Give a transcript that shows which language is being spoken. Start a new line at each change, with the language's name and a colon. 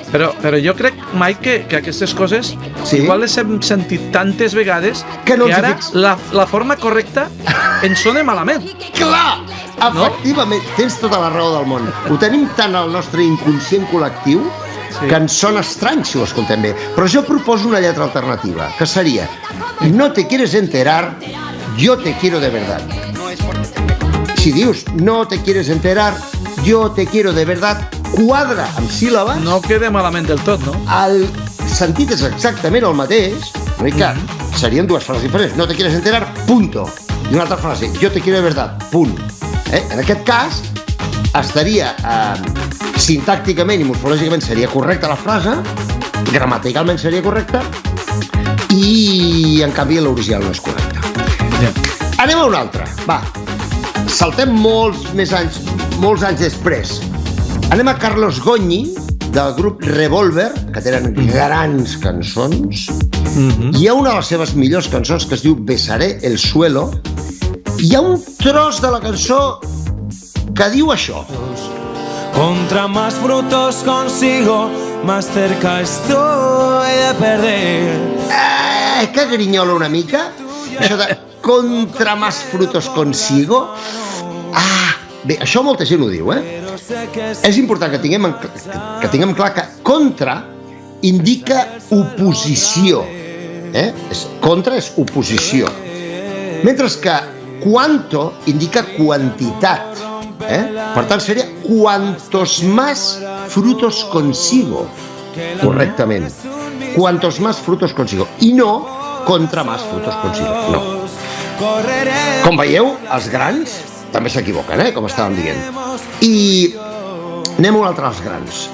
Catalan: Però jo crec, Mike, que aquestes coses igual les hem sentit tantes vegades que ara la forma correcta ens sona malament. Clar! Efectivament, tens tota la raó del món. Ho tenim tant al nostre inconscient col·lectiu que ens sona estrany si ho escoltem bé. Però jo proposo una lletra alternativa, que seria
Spanish: no te quieres enterar, yo te quiero de verdad.
Catalan: Si dius
Spanish: no te quieres enterar, yo te quiero de verdad,
Catalan: quadra amb síl·labes. No queda malament del tot, no? El sentit és exactament el mateix, no? I que serien dues frases diferents.
Spanish: No te quieres enterar, punto.
Catalan: I una altra frase,
Spanish: yo te quiero de verdad,
Catalan: punt. En aquest cas, estaria sintàcticament i morfològicament seria correcta la frase, gramaticalment seria correcta, i en canvi l'original no és correcta. Anem a una altra, va. Saltem molts anys després. Anem a Carlos Goñi, del grup Revolver, que tenen grans cançons. Hi ha una de les seves millors cançons que es diu Besaré el suelo. Hi ha un tros de la cançó que diu això.
Spanish: Contra más frutos consigo, más cerca estoy de perder.
Catalan: Que grinyola una mica. Això de
Spanish: contra más frutos consigo.
Catalan: Bé, això molta gent ho diu, És important que tinguem clar que contra indica oposició. Contra és oposició. Mentre que cuanto indica quantitat. Per tant, seria
Spanish: cuantos más frutos consigo.
Catalan: Correctament.
Spanish: Cuantos más frutos consigo.
Catalan: I no
Spanish: contra más frutos consigo.
Catalan: No. Com veieu, els grans també s'equivoquen, com estàvem dient. I anem a un altre dels grans.